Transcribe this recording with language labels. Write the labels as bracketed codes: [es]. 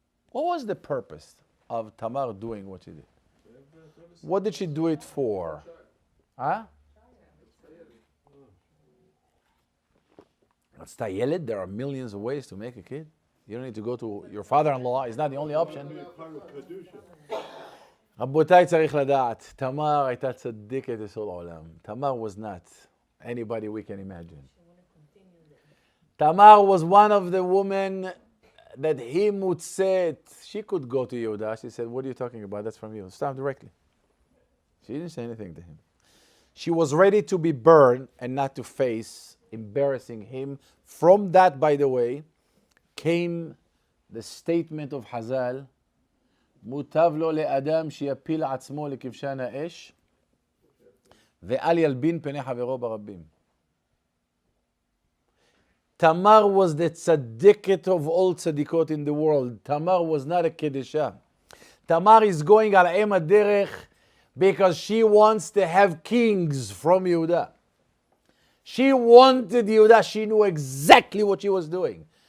[en] What was the purpose of Tamar doing what she did? What did she do it for? Huh? [he] רצתה ילד, [en] there are millions of ways to make a kid. You don't need to go to your father-in-law, it's not the only option. [he] רבותיי, צריך לדעת, תמר הייתה צדיקת יסוד העולם. [en] תמר was not anybody we can imagine. Tamar was one of the women that he mutset. She could go to Yehuda. She said, what are you talking about? That's from you. Stop directly. She didn't say anything to him. She was ready to be burned and not to face embarrassing him. From that, by the way, came the statement of Hazal, [he] מוטב לו לאדם שיפיל עצמו לכבשן האש ואל ילבין פני חברו ברבים. [en] Tamar was the tzaddiket of all tzaddikot in the world. Tamar was not a kedisha. Tamar is going [he] al em derech [en] because she wants to have kings from Yehuda. She wanted Yehuda. She knew exactly what she was doing.